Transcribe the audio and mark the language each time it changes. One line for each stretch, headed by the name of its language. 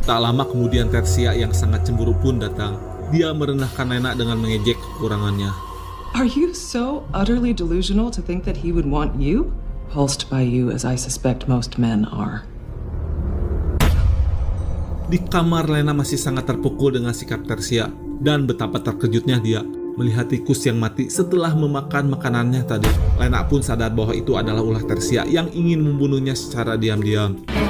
Indonesian: Tak lama kemudian Tersia yang sangat cemburu pun datang. Dia merendahkan Lena dengan mengejek kekurangannya.
English: Are you so utterly delusional to think that he would want you? Pulsed by you as I suspect most men are.
Indonesian: Di kamar Lena masih sangat terpukul dengan sikap Tersia dan betapa terkejutnya dia melihat tikus yang mati setelah memakan makanannya tadi. Lena pun sadar bahwa itu adalah ulah Tersia yang ingin membunuhnya secara diam-diam.